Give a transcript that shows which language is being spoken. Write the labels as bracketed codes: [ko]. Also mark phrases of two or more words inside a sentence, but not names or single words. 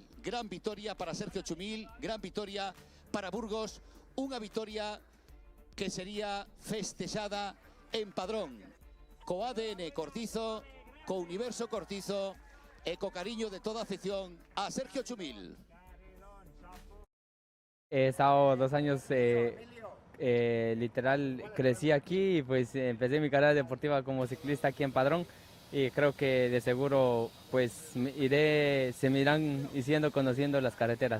[gl] Gran vitoria para Sergio Chumil, gran vitoria para Burgos, unha vitoria que sería festexada en Padrón, co ADN Cortizo, co universo Cortizo e co cariño de toda a afición a Sergio Chumil. [es] He estado 2 años, literal, crecí aquí y pues empecé mi carrera deportiva como ciclista aquí en Padrón y creo que de seguro pues se me irán conociendo las carreteras.